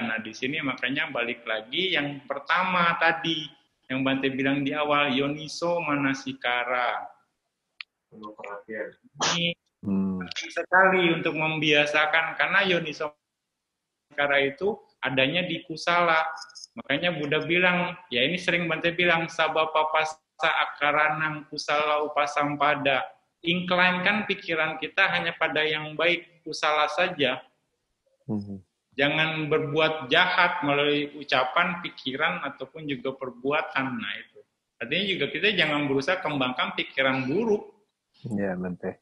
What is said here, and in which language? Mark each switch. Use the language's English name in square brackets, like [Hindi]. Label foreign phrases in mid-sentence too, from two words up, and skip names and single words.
[Indonesian] Nah, di sini makanya balik lagi yang pertama tadi, yang Bante bilang di awal, [Pali] Yoniso Manasikara. [Indonesian] Penuh perhatian. Ini penting sekali untuk membiasakan, karena [Pali] Yoniso Manasikara [Indonesian] itu adanya di kusala. Makanya Buddha bilang, ya ini sering Bante bilang, [Pali] sabapapasa akaranang kusala upasampada. [Indonesian] Incline-kan pikiran kita hanya pada yang baik, kusala saja. Jangan berbuat jahat melalui ucapan, pikiran, ataupun juga perbuatan. Nah itu. Artinya juga kita jangan berusaha kembangkan pikiran buruk. Iya, Bante.